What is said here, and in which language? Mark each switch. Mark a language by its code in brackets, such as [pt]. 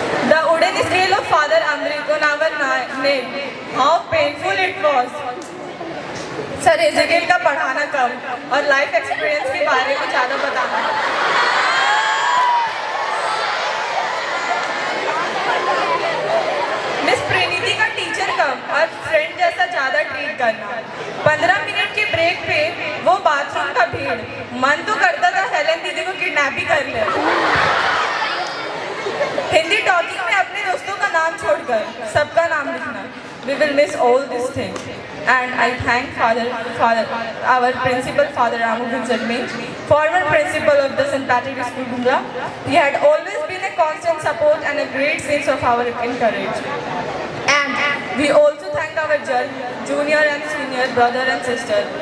[en] The wooden scale of Father Amrit on our nail. How painful it was. [hi] Sir Ezekiel का पढ़ाना कम और life experience के बारे में ज़्यादा बताना. मिस प्रेनिति का टीचर कम और फ्रेंड जैसा ज़्यादा ट्रीट करना. 15 मिनट के ब्रेक पे वो बाथरूम का भीड़. मन तो करता था हेलेन दीदी को किडनैप ही कर ले. हिंदी टॉकिंग में अपने दोस्तों का नाम छोड़कर सबका नाम लिखना. [en] We will miss all these things. And I thank our principal, Father Ramu Gunjalme, former principal of the St. Patrick's School, Bumla. He had always been a constant support and a great sense of our encouragement. And we also thank our junior and senior brother and sister.